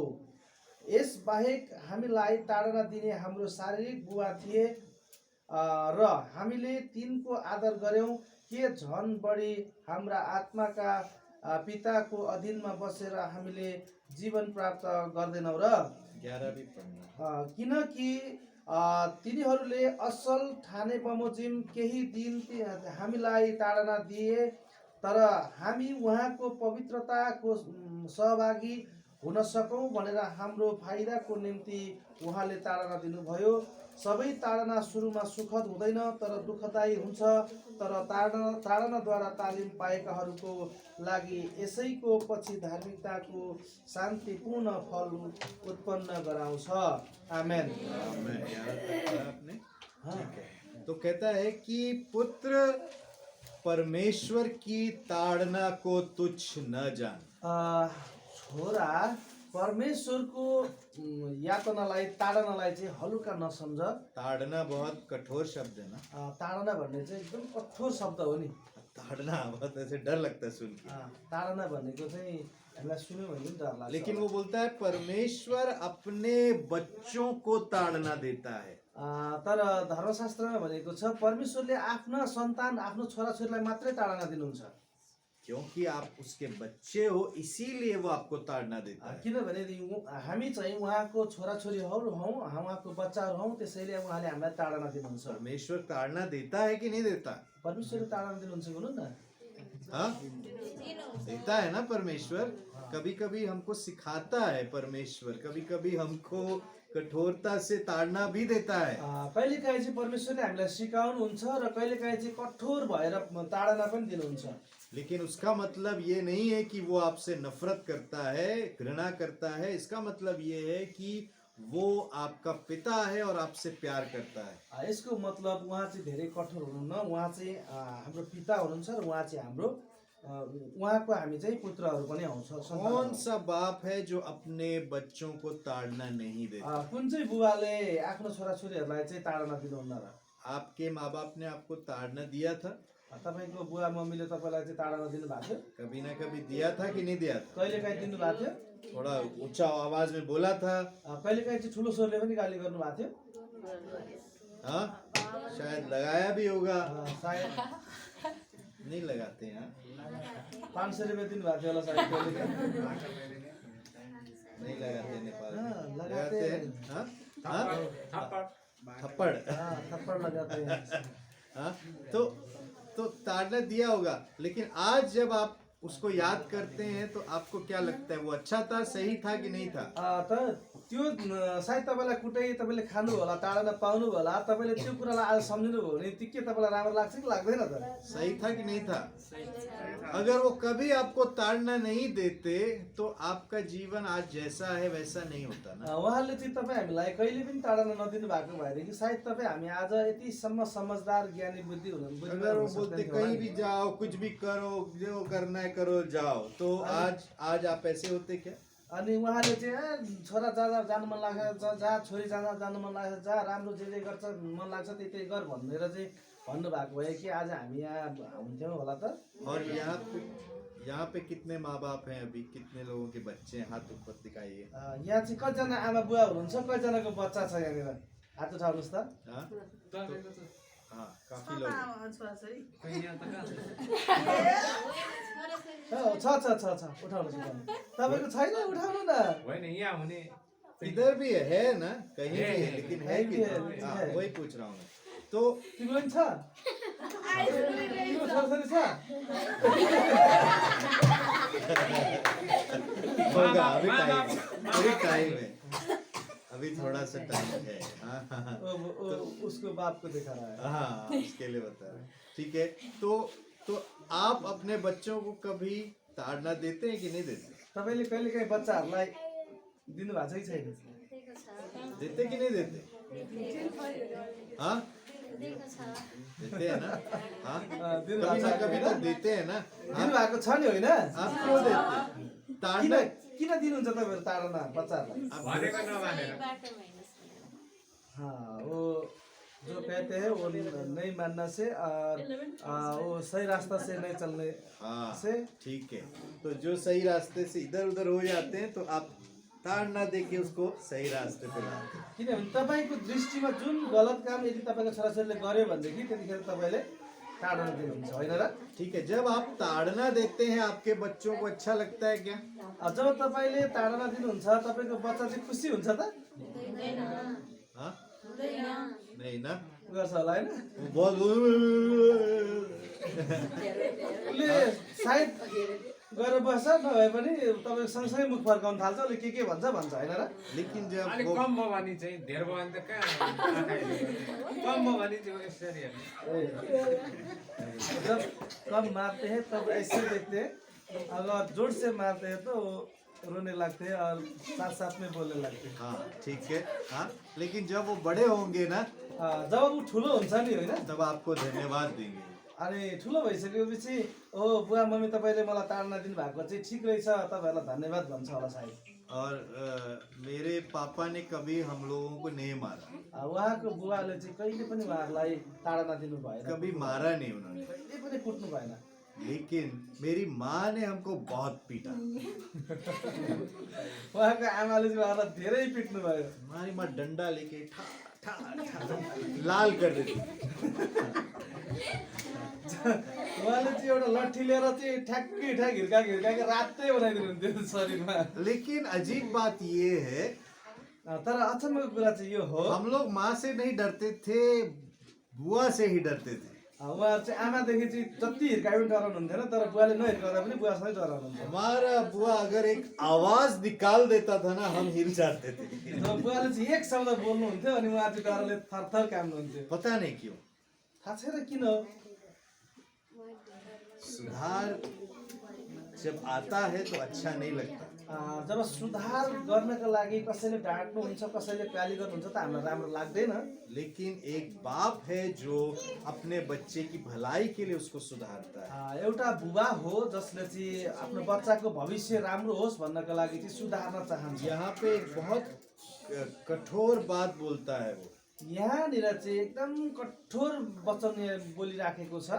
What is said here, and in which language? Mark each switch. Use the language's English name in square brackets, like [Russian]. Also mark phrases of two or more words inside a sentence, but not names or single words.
[Nepali] यस बाहेक हामीलाई ताडना दिने हाम्रो शारीरिक बुवा थिए र हामीले तिनको आदर गर्यौं। के झन् बढी हाम्रा आत्माका पिताको अधीनमा बसेर हामीले जीवन प्राप्त गर्दैनौ र? [Hindi] 11 भी पढ़ना। [Nepali] किनकि तिनीहरूले असल ठाने बमोजिम केही दिन हामीलाई ताडना दिए, तर हामी उहाँको पवित्रताको सहभागी हुन सकौं भनेर हाम्रो फाइदाको निम्ति उहाँले ताडना दिनुभयो। सबै ताडना सुरुमा सुखद हुँदैन तर दुःखदायी हुन्छ, तर ताडनाद्वारा तालिम पाएकाहरूको लागि यसैको पछि धार्मिकताको शान्तिपूर्ण फल उत्पन्न गराउँछ। आमेन। [Hindi] आपने ठीक है। तो कहता है कि पुत्र परमेश्वर की ताड़ना को तुच्छ न जान। [Nepali] छोरा परमेश्वरको यातनालाई ताडनालाई चाहिँ हलुका नसम्झ। [Hindi] ताड़ना बहुत कठोर शब्द है ना। [Nepali] ताडना भन्ने चाहिँ एकदम कठोर शब्द हो नि। [Hindi] ताड़ना बहुत ऐसे डर लगता है सुन के। [Nepali] ताडना भनेको चाहिँ हामीलाई सुन्यो भने पनि डर लाग्छ। [Hindi] लेकिन वो बोलता है परमेश्वर अपने बच्चों को ताड़ना देता है। [Nepali] तर धर्मशास्त्रमा भनेको छ परमेश्वरले आफ्ना सन्तान आफ्नो छोराछोरीलाई मात्रै ताडना दिनुहुन्छ। [Hindi] क्योंकि आप उसके बच्चे हो इसीलिए वो आपको ताड़ना देता है। [Nepali] किनभने हामी चाहिँ उहाँको छोराछोरीहरू हौँ, उहाँको बच्चाहरू हौँ, त्यसैले उहाँले हामीलाई ताडना दिनुहुन्छ। [Hindi] परमेश्वर ताड़ना देता है कि नहीं देता? [Nepali] परमेश्वरले ताडना दिनुहुन्छ भन्नु न। [Hindi] हाँ, देता है ना परमेश्वर। कभी कभी हमको सिखाता है परमेश्वर, कभी कभी हमको कठोरता से ताड़ना भी देता है। [Nepali] कहिलेकाहीँ चाहिँ परमेश्वरले हामीलाई सिकाउनुहुन्छ र कहिलेकाहीँ चाहिँ कठोर भएर ताडना पनि दिनुहुन्छ। [Hindi] लेकिन उसका मतलब ये नहीं है कि वो आपसे नफरत करता है, घृणा करता है। इसका मतलब ये है कि वो आपका पिता है और आपसे प्यार करता है। [Nepali] यसको मतलब उहाँ चाहिँ धेरै कठोर हुनुहुन्न, उहाँ चाहिँ हाम्रो पिता हुनुहुन्छ र उहाँ चाहिँ हाम्रो उहाँको हामी चाहिँ पुत्रहरू पनि हौँ। [Hindi] कौन सा बाप है जो अपने बच्चों को ताड़ना नहीं देता? [Nepali] कुन चाहिँ बुबाले आफ्नो छोराछोरीहरूलाई चाहिँ ताडना दिनुहुन्न र? [Hindi] आपके माँ बाप ने आपको ताड़ना दिया था? [Nepali] तपाईँको बुवा मम्मीले तपाईँलाई चाहिँ ताडना दिनुभएको थियो? [Hindi] कभी ना कभी दिया था कि नहीं दिया था? [Nepali] कहिलेकाहीँ दिनुभएको थियो? [Hindi] थोड़ा ऊंचा आवाज में बोला था? [Nepali] कहिलेकाहीँ चाहिँ ठुलो स्वरले पनि गाली गर्नुभएको थियो? [Hindi] हाँ, शायद लगाया भी होगा। [Nepali] सायद [Hindi] नहीं लगाते हैं। [Nepali] 500 रुपियाँ दिनुभएको थियो होला सायद कहिलेकाहीँ। [Hindi] नहीं लगाते नेपाल में। लगाते हैं। हाँ? हाँ? थप्पड़। थप्पड़ लगाते हैं। हाँ, तो ताड़ना दिया होगा। लेकिन आज जब आप उसको याद करते हैं तो आपको क्या लगता है, वो अच्छा था, सही था कि नहीं था? [Nepali] त त्यो सायद तपाईँलाई कुटै तपाईँले खानु होला, ताडना पाउनु होला, तपाईँले त्यो कुरालाई आज सम्झिनु भयो भने त्यो के तपाईँलाई राम्रो लाग्छ कि लाग्दैन त? [Hindi] सही था कि नहीं था? अगर वो कभी आपको ताड़ना नहीं देते तो आपका जीवन आज जैसा है वैसा नहीं होता ना। [Nepali] उहाँले चाहिँ तपाईँ हामीलाई कहिले पनि ताडना नदिनु भएको भएदेखि सायद तपाईँ हामी आज यतिसम्म समझदार ज्ञानी बुद्धि हुनु। [Hindi] अगर वो बोलते कहीं भी जाओ, कुछ भी करो, जो करना है करो, जाओ, तो आज आप ऐसे होते क्या? [Nepali] अनि उहाँले चाहिँ छोरा जानु मन लाग्छ, जहाँ छोरी जानु मन लाग्छ, जहाँ राम्रो जे गर्छ मन लाग्छ त्यही गर भनेर चाहिँ भन्नुभएको भए कि आज हामी यहाँ हुन्थ्यौँ होला त। [Hindi] और यहाँ पे कितने माँ बाप हैं अभी, कितने लोगों के बच्चे हैं? हाथ ऊपर दिखाइए। [Nepali] यहाँ चाहिँ कतिजना आमा बुवा हुनुहुन्छ, कतिजनाको बच्चा छ यहाँनिर? हात उठाउनुहोस् त। [Hindi] हाँ, काफी लोग। [Nepali] छ उठाउनुहोस्। तपाईँको छैन? उठाउनु न। होइन यहाँ हुने [Hindi] इधर भी है ना, कहीं भी है, लेकिन है कि नहीं? वही पूछ रहा हूँ मैं। तो [Nepali] तिम्रो पनि छ? तिम्रो छोराछोरी छ? [Hindi] होगा, अभी टाइम है, अभी थोड़ा सा टाइम है। हाँ, उसको बाप को दिखा रहा है। हाँ, उसके लिए बता रहे हैं। ठीक है, तो आप अपने बच्चों को कभी ताड़ना देते हैं कि नहीं देते? [Nepali] तपाईँले कहिलेकाहीँ बच्चाहरूलाई दिनुभएको छ कि छैन? [Hindi] देते कि नहीं देते? हाँ, देते हैं ना? हाँ, कभी ना कभी तो देते हैं ना। [Nepali] दिनुभएको छ नि, होइन? [Hindi] आप क्यों देते? ताड़ना [Nepali] किन दिनुहुन्छ तपाईँहरू ताडना बच्चाहरूलाई? भनेको नमानेर [Hindi] हाँ, वो जो कहते हैं वो नहीं मानना से और वो सही रास्ता से नहीं चलने से। ठीक है, तो जो सही रास्ते से इधर उधर हो जाते हैं तो आप ताड़ना देके उसको सही रास्ते पे लाते हैं। [Nepali] किनभने तपाईँको दृष्टिमा जुन गलत काम यदि तपाईँको छोराछोरीले गर्यो भनेदेखि त्यतिखेर तपाईँले ताडना दिनुहुन्छ, होइन र? [Hindi] ठीक है, जब आप ताड़ना देते हैं आपके बच्चों को अच्छा लगता है क्या? [Nepali] जब तपाईँले ताडना दिनुहुन्छ तपाईँको बच्चा चाहिँ खुसी हुन्छ त? [Hindi] हाँ, नहीं ना, [Nepali] गर्छ होला, होइन? [Hindi] बहुत [Nepali] उसले सायद गएर बस्छ, नभए पनि तपाईँको सँगसँगै मुख फर्काउनु थाल्छ, उसले के भन्छ होइन र? [Hindi] लेकिन जब [Nepali] अलिक [Hindi] वो [Nepali] कम भयो भने चाहिँ धेर भयो भने त कहाँ कम भयो भने चाहिँ यसरी [Hindi] जब कम मारते हैं तब ऐसे देखते हैं, अगर जोर से मारते हैं तो रोने लगते हैं और साथ साथ में बोलने लगते हैं। हाँ, ठीक है। हाँ, लेकिन जब वो बड़े होंगे ना [Nepali] जब ऊ ठुलो हुन्छ नि होइन, [Hindi] तब आपको धन्यवाद देंगे। [Nepali] अनि ठुलो भइसकेपछि ओ बुवा मम्मी तपाईँले मलाई ताडना दिनुभएको चाहिँ ठिक रहेछ, तपाईँहरूलाई धन्यवाद भन्छ होला सायद। [Hindi] और मेरे पापा ने कभी हम लोगों को नहीं मारा, [Nepali] उहाँको बुवाले चाहिँ कहिले पनि उहाँहरूलाई ताडना दिनु भएन, [Hindi] कभी मारा नहीं उन्होंने, [Nepali] कहिले पनि कुट्नु भएन। [Hindi] लेकिन मेरी माँ ने हमको बहुत पीटा। [Nepali] उहाँको आमाले चाहिँ उहाँलाई धेरै पिट्नु भयो। [Hindi] हमारी माँ डंडा लेके ठा ठा ठा लाल कर देती। [Nepali] उहाँले चाहिँ एउटा लट्ठी लिएर चाहिँ ठ्याक्कै ठ्याक हिर्काएको रातै बनाइदिनुहुन्थ्यो शरीरमा। [Hindi] लेकिन अजीब बात ये है, [Nepali] तर अचम्मको कुरा चाहिँ यो हो, [Hindi] हम लोग माँ से नहीं डरते थे, बुआ से ही डरते थे। [Nepali] उहाँहरू चाहिँ आमादेखि चाहिँ जति हिर्काए पनि डराउनुहुन्थेन, तर बुवाले नहिर्काउँदा पनि बुवासँगै डराउनुहुन्थ्यो। [Hindi] हमारा बुआ अगर एक आवाज निकाल देता था ना, हम हिल जाते थे। [Nepali] जब बुवाले चाहिँ एक शब्द बोल्नुहुन्थ्यो अनि उहाँ चाहिँ डरले थरथर काम्नुहुन्थ्यो। [Hindi] पता नहीं क्यों। [Nepali] थाहा छैन किन हो। [Hindi] सुधार जब आता है तो अच्छा नहीं लगता, [Nepali] जब सुधार गर्नका लागि कसैले डाँट्नुहुन्छ, कसैले गाली गर्नुहुन्छ त हामीलाई राम्रो लाग्दैन। [Hindi] लेकिन एक बाप है जो अपने बच्चे की भलाई के लिए उसको सुधारता है। [Nepali] एउटा बुबा हो जसले चाहिँ आफ्नो बच्चाको भविष्य राम्रो होस् भन्नका लागि चाहिँ सुधार्न चाहन्छ। [Hindi] यहाँ पे एक बहुत कठोर बात बोलता है वो। [Nepali] यहाँनिर चाहिँ एकदम कठोर वचन बोलिराखेको छ।